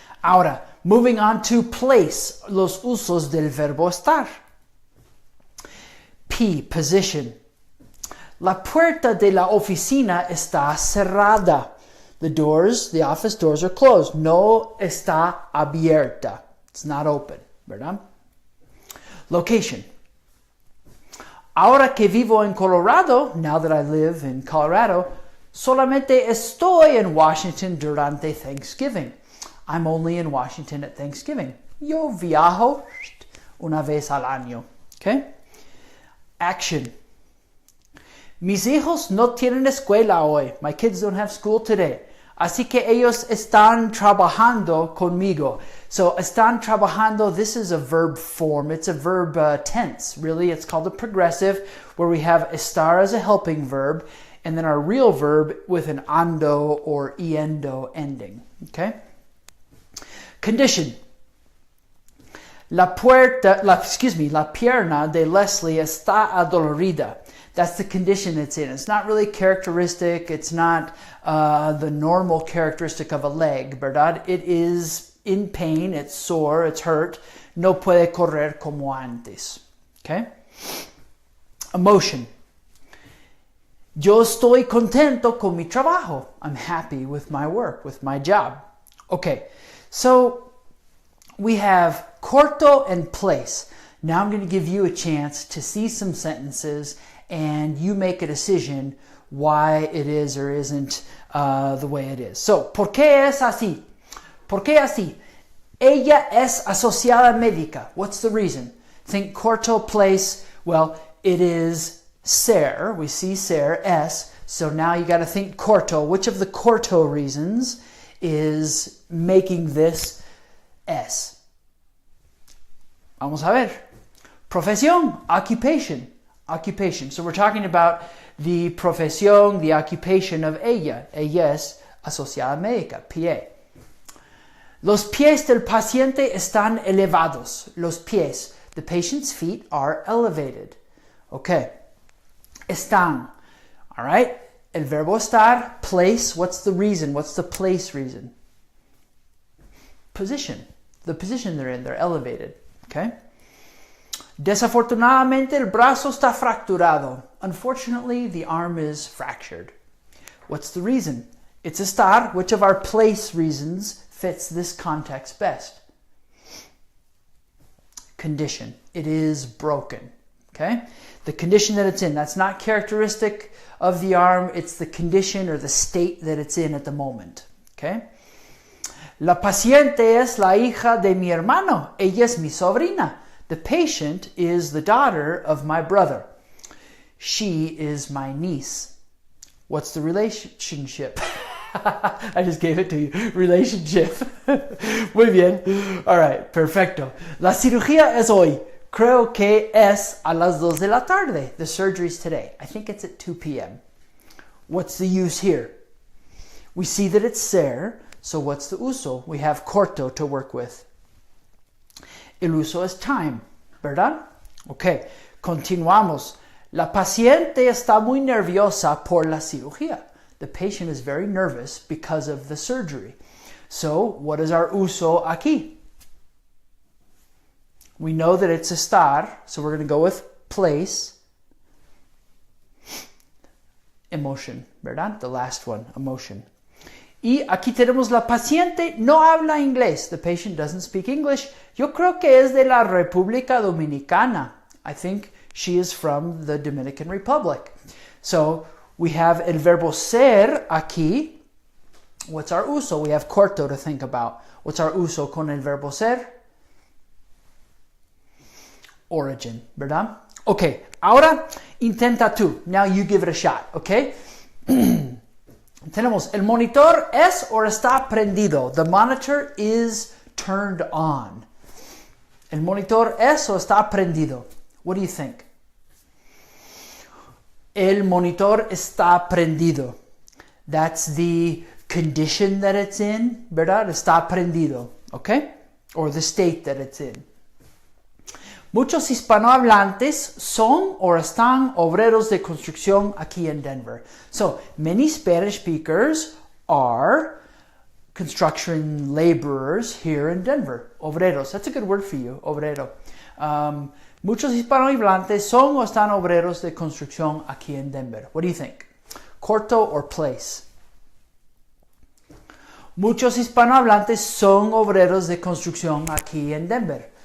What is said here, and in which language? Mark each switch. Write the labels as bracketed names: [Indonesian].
[English] Ahora, moving on to place. [Spanish] Los usos del verbo estar. P, position. La puerta de la oficina está cerrada. [English] The office doors are closed. No está abierta. It's not open, ¿verdad? Location. [Spanish] Ahora que vivo en Colorado, now that I live in Colorado, solamente estoy en Washington durante Thanksgiving. [English] I'm only in Washington at Thanksgiving. [Spanish] Yo viajo una vez al año. Okay? Action. Mis hijos no tienen escuela hoy. [English] My kids don't have school today. [Spanish] Así que ellos están trabajando conmigo. [English] So, están trabajando, this is a verb form. It's a verb tense, really. It's called a progressive, where we have estar as a helping verb, and then our real verb with an ando or iendo ending. Okay? Condition. [Spanish] La pierna de Leslie está adolorida. [English] That's the condition it's in. It's not really characteristic. It's not the normal characteristic of a leg, ¿verdad? It is in pain. It's sore. It's hurt. [Spanish] No puede correr como antes. Okay? Emotion. Yo estoy contento con mi trabajo. [English] I'm happy with my work, with my job. Okay, so we have corto and place. Now I'm going to give you a chance to see some sentences and you make a decision why it is or isn't the way it is. [Spanish] So, ¿por qué es así? ¿Por qué así? Ella es asociada médica. [English] What's the reason? Think corto, place. Well, it is ser. We see ser, es. So now you got to think corto. Which of the corto reasons is making this es? [Spanish] Vamos a ver. Profesión, occupation. Occupation. [English] So we're talking about the profesión, the occupation of ella. [Spanish] Ella es asociada médica, PA. Los pies del paciente están elevados. Los pies. [English] The patient's feet are elevated. Okay. Están. All right. El verbo estar, place. What's the reason? What's the place reason? Position. The position they're in. They're elevated. Okay. [Spanish] Desafortunadamente el brazo está fracturado. [English] Unfortunately, the arm is fractured. What's the reason? It's estar. Which of our place reasons fits this context best? Condition. It is broken. Okay? The condition that it's in. That's not characteristic of the arm. It's the condition or the state that it's in at the moment. Okay? [Spanish] La paciente es la hija de mi hermano. Ella es mi sobrina. [English] The patient is the daughter of my brother. She is my niece. What's the relationship? I just gave it to you. Relationship. Muy bien. [Spanish] All right, perfecto. La cirugía es hoy. Creo que es a las 2 de la tarde. [English] The surgery's today. I think it's at 2 p.m. What's the use here? We see that it's ser, so what's the uso? We have corto to work with. [Spanish] El uso es time, ¿verdad? Ok, continuamos. La paciente está muy nerviosa por la cirugía. [English] The patient is very nervous because of the surgery. So, what is our uso aquí? We know that it's estar, so we're going to go with place. Emotion, ¿verdad? The last one, emotion. [Spanish] Y aquí tenemos la paciente no habla inglés. [English] The patient doesn't speak English. [Spanish] Yo creo que es de la República Dominicana. [English] I think she is from the Dominican Republic. [Spanish] So we have el verbo ser aquí. [English] What's our uso? We have corto to think about. What's our uso con el verbo ser? [Spanish] Origin, ¿verdad? Okay, ahora intenta tú. [English] Now you give it a shot, okay? [Spanish] Tenemos el monitor es o está prendido. [English] The monitor is turned on. [Spanish] El monitor es o está prendido. What do you think? El monitor está prendido. That's the condition that it's in, ¿verdad? Está prendido, okay? Or the state that it's in. Muchos hispanohablantes son o están obreros de construcción aquí en Denver. [English] So, many Spanish speakers are construction laborers here in Denver. Obreros. That's a good word for you, obrero. [Spanish] Muchos hispanohablantes son o están obreros de construcción aquí en Denver. What do you think? [English] Corto or place? [Spanish] Muchos hispanohablantes son obreros de construcción aquí en Denver.